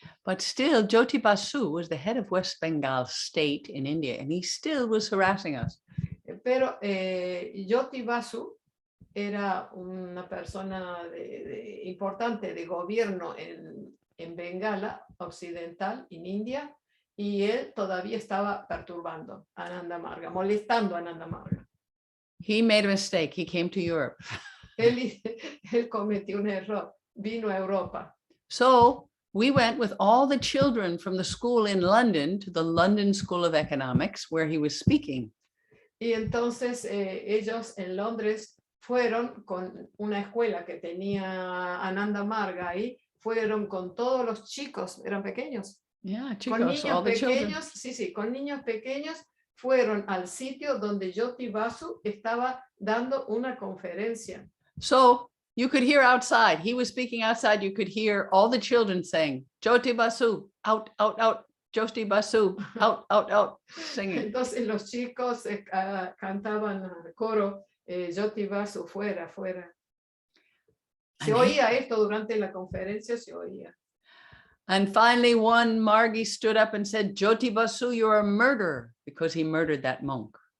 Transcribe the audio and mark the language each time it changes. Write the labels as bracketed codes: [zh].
[en] But still, Jyoti Basu was the head of West Bengal state in India, and he still was harassing us. [es] Pero Jyoti Basu era una persona importante de gobierno en Bengala Occidental, en India, y él todavía estaba perturbando a Ánanda Marga, molestando a Ánanda Marga. [en] He made a mistake. He came to Europe. [es] Él cometió un error, vino a Europa. [en] So we went with all the children from the school in London to the London School of Economics, where he was speaking. [es] Y entonces ellos en Londres fueron con una escuela que tenía Ánanda Marga ahí, fueron con todos los chicos, eran pequeños. [en] Yeah, [es] chicos, Con niños [en] all the children. [es] pequeños, sí, con niños pequeños fueron al sitio donde Jyoti Basu estaba dando una conferencia. [en] So you could hear outside. He was speaking outside. You could hear all the children saying, Jyoti Basu, out, out, out. Jyoti Basu, out, out, out, singing. [es] Entonces los chicos cantaban al coro, Jyoti Basu, fuera, fuera. Se oía esto durante la conferencia, se oía. [en] And finally, one Margi stood up and said, Jyoti Basu, you're a murderer, because he murdered that monk.